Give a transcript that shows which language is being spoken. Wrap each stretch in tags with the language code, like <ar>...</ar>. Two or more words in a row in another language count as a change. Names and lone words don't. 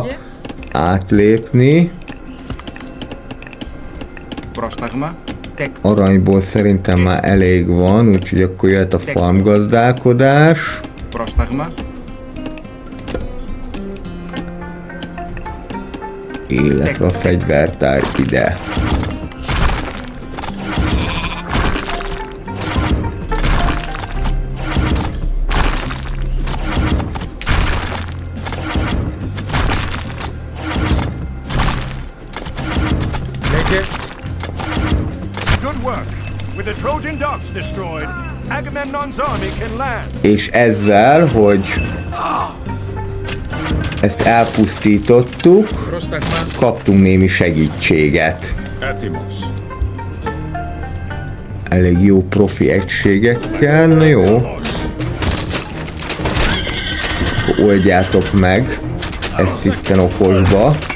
<el>Λέγε.</el> <hu>átlépni.</hu> <el>Πρόσταγμα. Τεκ.</el> <hu>Aranyból szerintem már elég van, úgyhogy akkor jöhet a farmgazdálkodás.</hu> <el>Πρόσταγμα.</el> <hu>Illetve a fegyvertár ide.</hu> <el>Λέγε.</el> <en>Good work. With the Trojan docks destroyed, Agamemnon's army can land.</en> <hu>És ezzel, hogy Ezt elpusztítottuk,</hu> <el>Prostagma.</el> <hu>kaptunk némi segítséget.</hu> <el>Etimos.</el> <hu>Elég jó profi egységekkel, na jó. Akkor oldjátok meg ezt itten okosba.</hu>